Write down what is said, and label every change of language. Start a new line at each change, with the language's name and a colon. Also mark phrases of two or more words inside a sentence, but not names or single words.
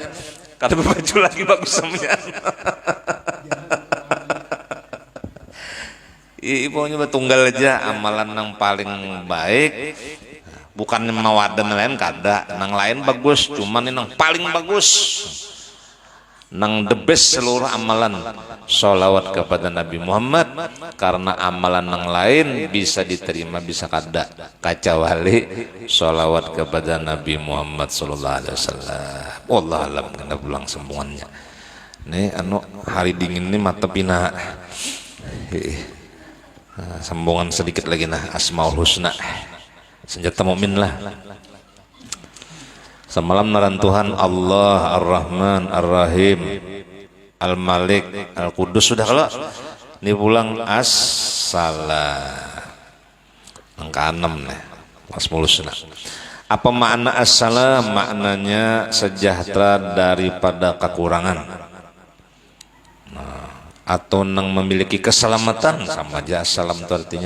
Banjar: Kada baju lagi bagus samunyaan. Pokoknya betunggal aja amalan yang paling baik, bukannya mawadan lain kada, nang lain bagus, cuman ini nang paling bagus, nang
English: the best
Banjar: seluruh amalan sholawat kepada Nabi Muhammad, karena amalan nang lain bisa diterima bisa kada, kacawali sholawat kepada Nabi Muhammad
Arabic: صلى الله عليه وسلم.
Banjar: Wallah alam, kena pulang semuanya. Nih anu hari dingin ini mata pina.
Indonesian: Nah, sambungan sedikit lagi nah, Asmaul Husna, senjata mukmin lah.
Banjar: Semalam naran Tuhan Allah Ar-Rahman Ar-Rahim Al-Malik Al-Qudus sudah. Kalau ini pulang As-Salam angka 6 nih, Asmaul Husna.
Indonesian: Apa makna As-Salam? Maknanya sejahtera daripada kekurangan.
Banjar: Atau nang memiliki keselamatan, sama aja salam itu artinya.